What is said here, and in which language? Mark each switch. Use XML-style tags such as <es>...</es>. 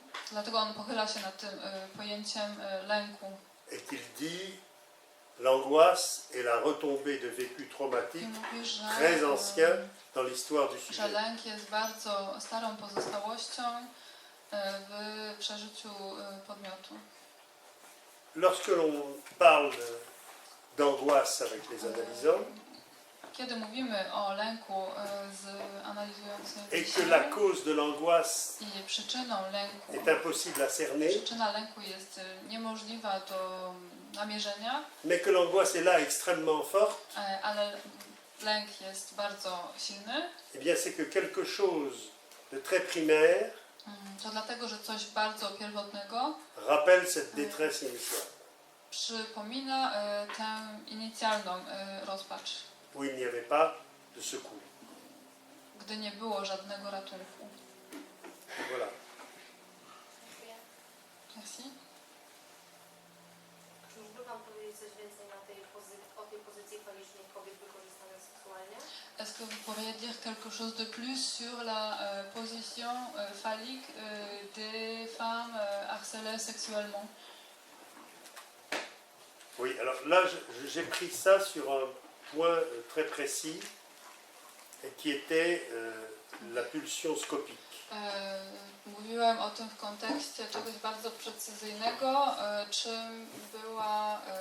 <pl>Dlatego on pochyla się nad tym pojęciem lęku.</pl> <fr>Et qu'il dit l'angoisse est la retombée de vécus</fr> <pl>I</pl> <fr>traumatiques</fr> <pl>mówi, że,</pl> <fr>très anciens dans l'histoire du</fr> <pl>że</pl> <fr>sujet.</fr> <pl>lęk jest bardzo starą pozostałością w przeżyciu podmiotu.</pl> <fr>Lorsque l'on parle d'angoisse avec les analysants,</fr> <pl>Kiedy mówimy o lęku z analizującymi</pl> <fr>et que la cause de l'angoisse</fr> <pl>i przyczyną lęku,</pl> <fr>est impossible à cerner,</fr> <pl>przyczyna lęku jest niemożliwa do namierzenia,</pl> <fr>mais que l'angoisse est là extrêmement forte,</fr> <pl>ale lęk jest bardzo silny,</pl> <fr>eh bien c'est que quelque chose de très primaire</fr> <pl>to dlatego, że coś bardzo pierwotnego</pl> <fr>rappelle cette détresse initiale,</fr> <pl>przypomina tę inicjalną rozpacz,</pl> <fr>où il n'y avait pas de secours.</fr> <pl>gdy nie było żadnego ratunku.</pl> <fr>Voilà. Merci.</fr> <pl>Czy mógłby Pan powiedzieć coś więcej o tej pozycji falicznej kobiet wykorzystanych seksualnie?</pl> <fr>Est-ce que vous pourriez dire quelque chose de plus sur la position phallique des femmes harcelées sexuellement? Oui, alors là j'ai pris ça sur un point très précis qui était la pulsion scopique.</fr> <pl>Mówiłem o tym w kontekście czegoś bardzo precyzyjnego, czym była</pl>